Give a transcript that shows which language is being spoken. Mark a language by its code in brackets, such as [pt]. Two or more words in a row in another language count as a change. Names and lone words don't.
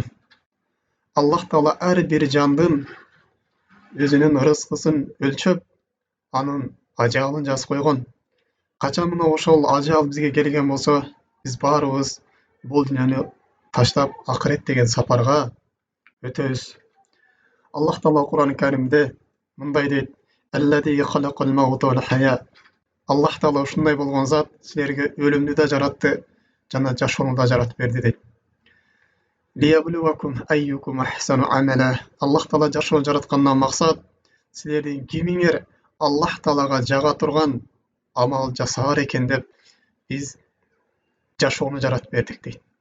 [ky] Аллах Таала ар бир жандын өзүнүн рызкысын өлчөп, анын ажалын жазып койгон. Качан мына ошол ажал бизге келген болсо, биз баарыбыз бул дүйнөнү таштап акырет деген сапарга өтөбүз. Аллах Таала Кур'ан-ы Каримде мындай дейт: [ar] "الذي خلق الموت والحياة". [ky] Аллах Таала ушундай болгон зат силерге өлүмдү да жаратты, жана жашоону да жаратып берди дейт. [ar] "ليبلوكم أيكم أحسن عملا". [ky] Аллах Таала жашоо жараткандан максат силердин кимиңер Аллах Таалага жага турган амал жасаар экен деп биз жашоону жаратып бердик дейт.